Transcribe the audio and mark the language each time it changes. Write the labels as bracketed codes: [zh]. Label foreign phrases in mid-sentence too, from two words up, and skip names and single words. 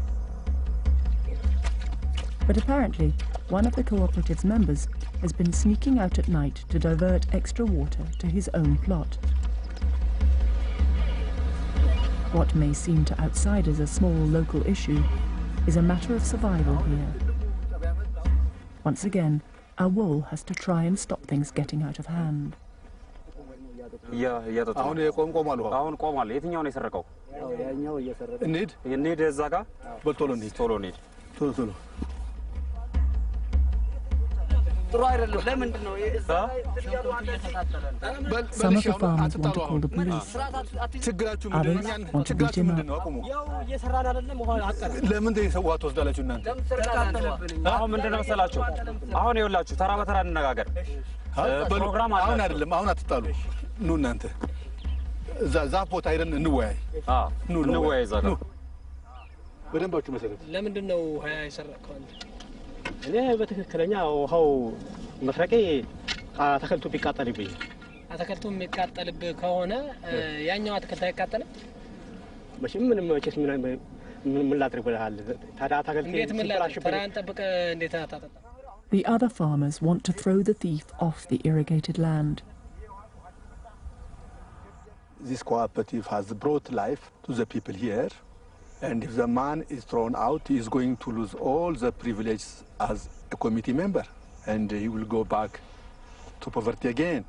[en] But apparently, one of the cooperative's members has been sneaking out at night to divert extra water to his own plot. What may seem to outsiders a small local issue is a matter of survival here. Once again, Awol has to try and stop things getting out of hand. [am] አሁን ቆምቆማሉ አሁን ቆማል የትኛው ነው የሰረቀው ያኛው እየሰረቀ እንሂድ እዛ ጋር በቶሎ እንሂድ ቶሎ ጥሩ አይደለም ለምንድን ነው እዛ [en] Some of the farmers want to call the police. [am] ችግራችሁ ምንድነው ችግራችሁ ምንድነው አቁሙ ያው እየሰራን አይደለም ውሃ አቀረ ለምን እንደሰዋት ወስዳላችሁ እናንተ አሁን ምንድነው መሰላችሁ አሁን ይኸውላችሁ ተራ በተራ እንነጋገር ፕሮግራም አሁን አይደለም አሁን አትጣሉ ኑ እናንተ እዛ ቦታ አይደን እንወያይ ኑ እንወያይ እዛ ጋር በደንባችሁ መሰረት ለምንድን ነው ሀያ ይሰረቀው እኔ በትክክለኛ ውሃው መስረቄ አተከልቱ ቢቃጠልብኝ አተከልቱ የሚቃጠልብህ ከሆነ ያኛው አተከልቱ አይቃጠልም መቼም ምንም መቼስ ምን ላድርግ ብለሃል ታዲያ አተከልቱ እንዴት ምን ላድርግ ተራን ጠብቀ እንዴት አታጠጣ [en] The other farmers want to throw the thief off the irrigated land. This cooperative has brought life to the people here, and if the man is thrown out, he is going to lose all the privileges as a committee member, and he will go back to poverty again.